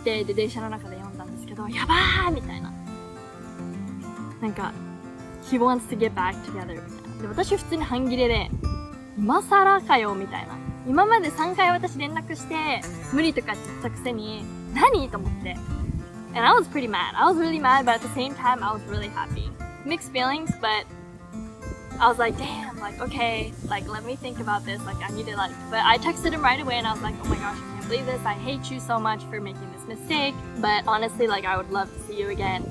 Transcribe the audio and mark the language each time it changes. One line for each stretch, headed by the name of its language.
Japanese: で電車の中で読んだんですけど、やばーみたいな。なんか
English: He wants to get back together
Japanese: みたいな。で私普通に半切れで今更かよみたいな。今まで3回私連絡して無理とかって言ったくせに何と思って。
English: And I was pretty mad. I was really mad, but at the same time I was really happy. Mixed feelings, but I was like, damn, like, okay, like, let me think about this. Like, I need to, like, but I texted him right away and I was like, oh my gosh, I can't believe this. I hate you so much for making this mistake. But honestly, like, I would love to see you again.